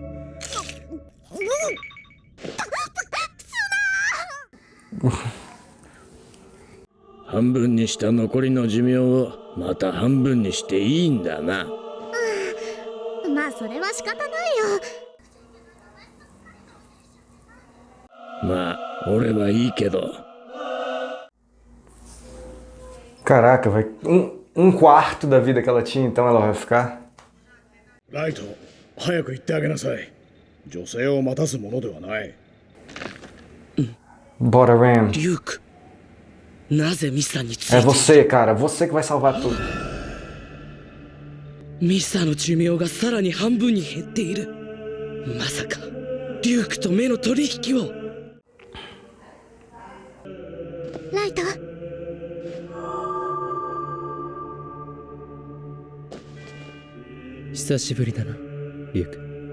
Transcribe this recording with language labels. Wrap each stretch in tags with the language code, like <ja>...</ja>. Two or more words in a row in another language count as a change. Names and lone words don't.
<ja>半分にした残りの寿命をまた半分にしていいんだな。まあそれは仕方ないよ。まあ俺はいいけど。</ja> <pt>Caraca, vai. Quarto da vida que ela tinha, então ela vai ficar?</pt> <ja>ライト、早く行ってあげなさい。女性を待たすものではない。</ja> <pt>Bora, Ram.</pt> <ja>リュウク、なぜミサについ</ja> <pt>É</pt> <ja>て</ja> <pt>você, cara. Você que vai salvar tudo.</pt> <ja>ミサの寿命がさらに半分に減っている。まさかリュウクと目の取引を。ライト、久しぶりだなリュウク。</ja>